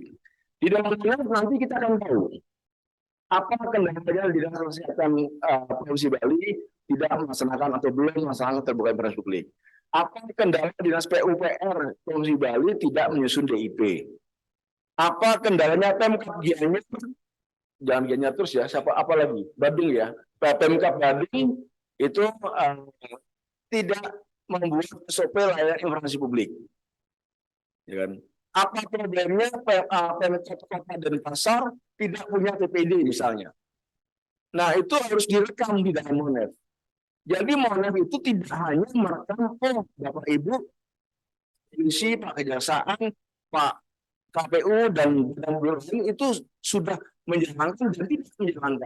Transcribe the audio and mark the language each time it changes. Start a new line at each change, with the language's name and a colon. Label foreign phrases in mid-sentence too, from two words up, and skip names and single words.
Indonesian: Di dalam nanti kita akan tahu apa kendala di dalam kesehatan Provinsi Bali tidak melaksanakan atau belum melaksanakan keterbukaan informasi publik. Apa kendala dinas PUPR Provinsi Bali tidak menyusun DIP? Apa kendalanya Pemkab Gianyar? Jangan Gianyar terus ya, apa lagi? Badung ya. Pemkab Badung itu tidak membuat SOP layanan informasi publik. Ya kan? Apa problemnya Pemkab Kota Denpasar tidak punya PPD misalnya? Nah, itu harus direkam di dalam Monef. Jadi Monef itu tidak hanya merekam Bapak Ibu, polisi, Pak Kejaksaan, Pak KPU dan lain itu sudah menjalankan dan tidak menjalankan.